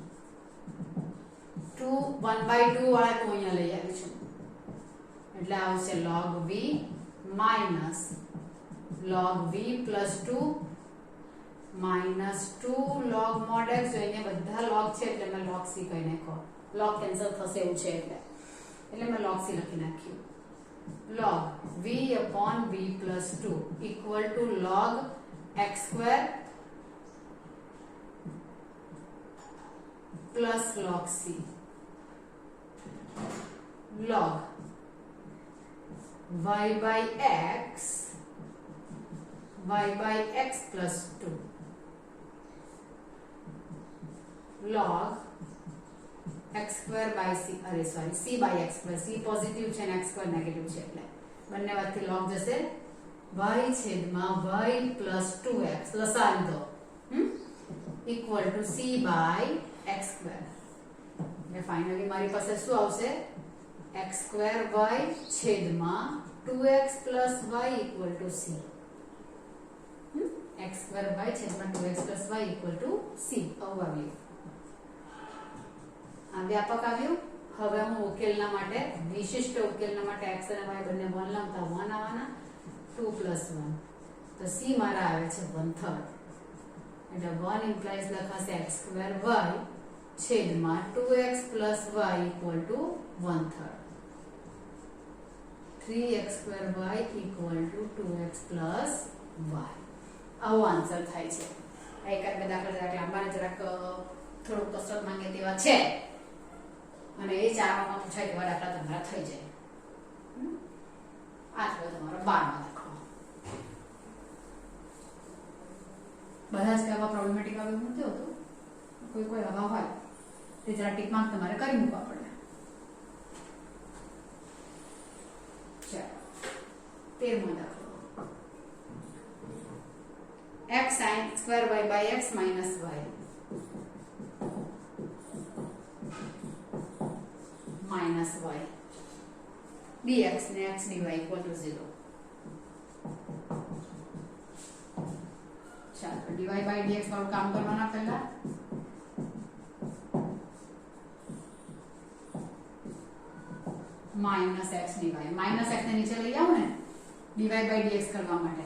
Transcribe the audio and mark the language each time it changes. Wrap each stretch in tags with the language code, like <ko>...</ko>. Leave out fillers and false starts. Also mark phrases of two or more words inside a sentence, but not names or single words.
<gu>1/2 વાળા તો અહીંયા લઈ આવી છું એટલે આવશે</gu> <en>log v minus log v + 2 minus 2 log mod x.</en> <gu>જો અહીંયા બધા log છે એટલે મેં</gu> <en>log c</en> <gu>કહી નાખ્યો, log કેન્સલ થશે એવું છે એટલે મેં</gu> <en>log c</en> <gu>લખી નાખ્યું.</gu> <en>log v/v + 2 equal to log x² plus log c log y/x plus 2 log x² by c, અરે સોરી c/x².</en> <gu>c પોઝિટિવ છે અને x² નેગેટિવ છે એટલે બંને વાતથી log જશે</gu> <en>y/y plus 2x</en> <gu>લસા લીધો</gu> <en>equal to c/x².</en> <gu>એટલે ફાઇનલી મારી પાસે શું આવશે x² y છેદમાં</gu> <en>2x plus y equal to c. x² y છેદમાં 2x plus y equal to c.</en> <gu>આવું આવ્યું, આ વ્યાપક આવ્યું. હવે હું ઉકેલના માટે વિશિષ્ટ ઉકેલના માટે x અને y બંને 1 લાવતા 1 આવવાના 2 plus 1 તો c મારા આવે છે 1/3 એટલે 1 implies લખાશે x² y છેદમાં</gu> <en>2x plus y equal to 1/3. 3x² y equal to 2x plus y.</en> <gu>આવો આન્સર થાય છે. એકાદ બે દાખલા જરાક લાંબા જરાક થોડુંક કસરત માંગે તેવા છે અને એ ચારવામાં પૂછાય તેવા દાખલા તમારા થઈ જાય. આ થયો તમારો 12મો દાખલો. બધા જ કહેવા પ્રોબ્લેમેટિક આવ્યું નથી હોતું, કોઈ કોઈ આવા હોય તે જરા ટીક માર્ક તમારે કરી મૂકવા પડે. ચાલો 13મો દાખલો.</gu> <en>x sin² y by x minus y minus y dx ને x dy equal to 0.</en> <gu>ચાલો</gu> <en>dy by dx</en> <gu>વાળું કામ કરવાના પહેલા</gu> <en>minus x dy.</en> <gu>માઇનસ x ને નીચે લઈ આવો ને</gu> <en>dy by dx</en> <gu>કરવા માટે.</gu>